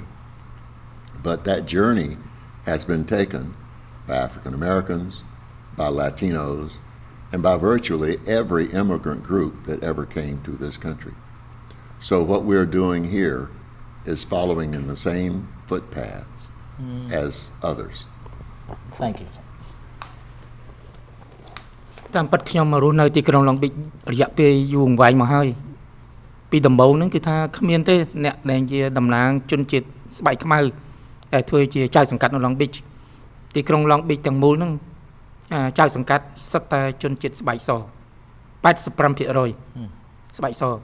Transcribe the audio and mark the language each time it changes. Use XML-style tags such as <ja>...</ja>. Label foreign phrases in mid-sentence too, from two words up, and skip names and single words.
<en>But that journey has been taken by African Americans, by Latinos, and by virtually every immigrant group that ever came to this country. So what we're doing here is following in the same footpaths as others. Thank you.</en> <km>តាមពិតខ្ញុំមករស់នៅទីក្រុងឡុងប៊ីចរយៈពេលយូរអង្វែងមកហើយពីដំបូងហ្នឹងគឺថាគ្មានទេអ្នកដែលជាតំណាងជនជាតិស្បែកខ្មៅដែលធ្វើជាចៅសង្កាត់នៅឡុងប៊ីចទីក្រុងឡុងប៊ីចទាំងមូលហ្នឹងចៅសង្កាត់សិតតែជនជាតិស្បែកស 85% ស្បែកស</km>